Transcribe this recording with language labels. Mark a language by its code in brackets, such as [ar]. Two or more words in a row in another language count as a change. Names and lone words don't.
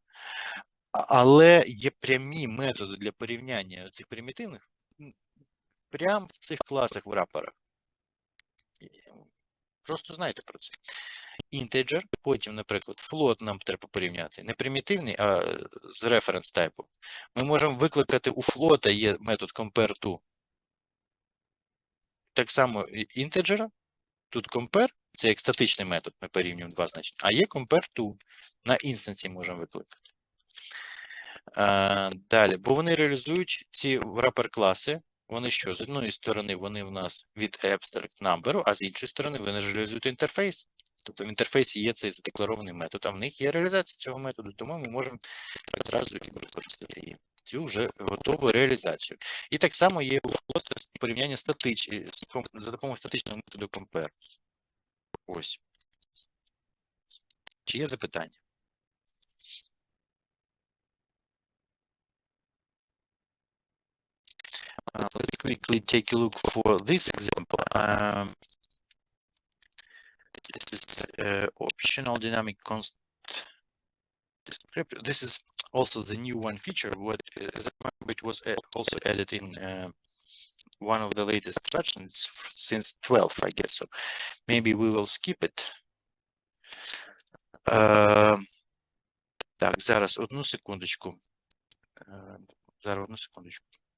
[uk] Але є прямі методи для порівняння цих примітивних прямо в цих класах в рапорах. Просто знайте про це. Integer, потім, наприклад, float нам треба порівняти. Не примітивний, а з reference типу. Ми можемо викликати у float є метод [en] compare to. [uk] Так само integer, тут compare, це як статичний метод, ми порівнюємо два значення. А є [en] compare to, [uk] на інстанції можемо викликати. Далі, бо вони реалізують ці wrapper-класи, вони що? З одної сторони вони в нас від [en] abstract number, [uk] а з іншої сторони вони ж реалізують інтерфейс. Тобто в інтерфейсі є цей задекларований метод, а в них є реалізація цього методу, тому ми можемо одразу і використати її. Цю вже готову реалізацію. І так само є у float порівняння за допомогою статичного методу compare. Ось. Чи є запитання? [en] Let's quickly take a look for this example. This is optional dynamic constant descriptor. This is also the new one feature. Which was also added in one of the latest versions since 12, I guess. So maybe we will skip it. [uk] Так, зараз одну секундочку. Зараз одну секундочку.